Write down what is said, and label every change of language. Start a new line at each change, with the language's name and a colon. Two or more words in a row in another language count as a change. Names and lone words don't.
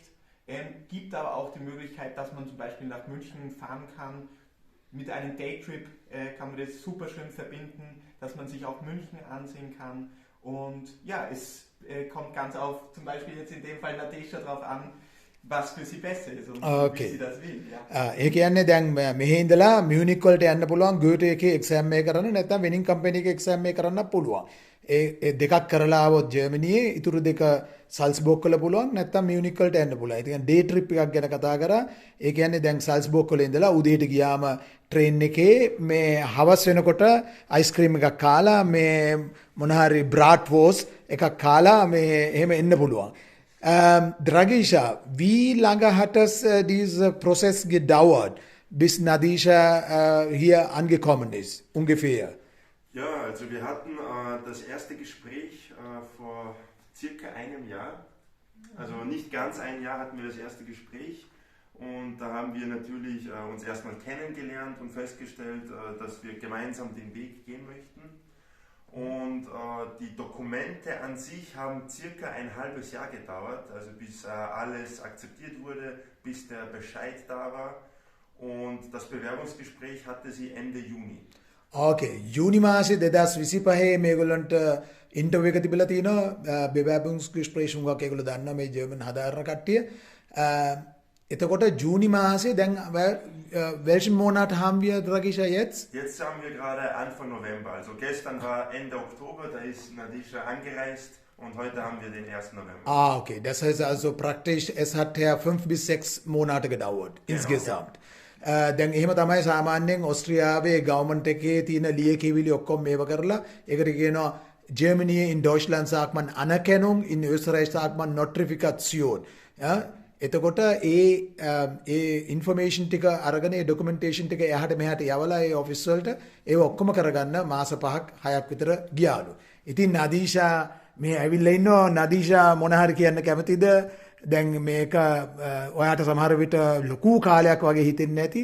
German: Gibt aber auch die Möglichkeit, dass man zum Beispiel nach München fahren kann. Mit einem Daytrip kann man das super schön verbinden, dass man sich auch München ansehen kann. Und ja, es kommt ganz auf, zum Beispiel jetzt in dem Fall Nadesha drauf an, was für sie besser ist und wie sie das will. Ja.
Sinhala: ඒ කියන්නේ දැන් මෙහි ඉඳලා මියුනික් වලට යන්න පුළුවන් ගෝට් එකේ එක්සෑම් එක කරන්න නැත්නම් වෙනින් කම්පැනි එකේ එක්සෑම් එක කරන්න පුළුවන්. ඒ දෙකක් කරලා આવොත් ජර්මනියේ ඉතුරු දෙක සල්ස්බෝග් වල පුළුවන් නැත්නම් මියුනික් වලට යන්න පුළුවන්. ඒ කියන්නේ
English: day trip
Sinhala: එකක් ගැන කතා කරා. ඒ කියන්නේ දැන් සල්ස්බෝග් වල ඉඳලා උදේට ගියාම ට්‍රේන් එකේ මේ හවස් වෙනකොට අයිස්ක්‍රීම් එකක් කාලා මේ මොන හරි බ්‍රාට්වෝස් එකක් කාලා මේ එහෙම එන්න පුළුවන්.
German: Dragisha, wie lange hat es dieser Prozess gedauert, bis Nadisha hier angekommen ist, ungefähr? Ja, also wir hatten das erste Gespräch vor circa einem Jahr. Also nicht ganz ein Jahr hatten wir das erste Gespräch. Und da haben wir natürlich uns erstmal kennengelernt und festgestellt, dass wir gemeinsam den Weg gehen möchten. Und die Dokumente an sich haben circa ein halbes Jahr gedauert, also bis alles akzeptiert wurde, bis der Bescheid da war. Und das Bewerbungsgespräch hatte sie Ende Juni.
Sinhala: Okay, Juni මාසේ 2025 මේගොල්ලන්ට ඉන්ටර්විව් එක තිබිලා තිනවා bewerbungsgespräch උගක් ඒගොල්ලෝ දන්නවා මේ ජර්මන් හදාරන කට්ටිය. එතකොට ජූනි මාසේ දැන්
German: welchen Monat haben wir, Dragisha, jetzt? Jetzt haben wir gerade Anfang November. Also gestern war Ende Oktober, da ist Nadisha angereist und heute haben wir den 1. November. Ah, okay. Das heißt also praktisch, es hat ja 5 bis 6 Monate gedauert, insgesamt.
Sinhala: දැන් එහෙම තමයි සාමාන්‍යයෙන් ඕස්ට්‍රියාවේ ගවර්න්මන්ට් එකේ තියෙන ලියකියවිලි ඔක්කොම මේව කරලා ඒකට කියනවා Germany
German: in Deutschland sagt man Anerkennung, in Österreich sagt man Notifikation. Ja?
Sinhala: එතකොට ඒ ඉන්ෆර්මේෂන් ටික අරගෙන ඒ ඩොකියුමන්ටේෂන් ටික එහාට මෙහාට යවලා ඒ ඔෆිස් වලට ඒව ඔක්කොම කරගන්න මාස 5ක් 6ක් විතර ගියාලු. ඉතින් නදීෂා මේ ඇවිල්ලා ඉන්නවා නදීෂා මොන හරි කියන්න කැමතිද? දැන් මේක ඔයාට සමහර විට ලොකු කාලයක් වගේ හිතෙන්නේ නැති.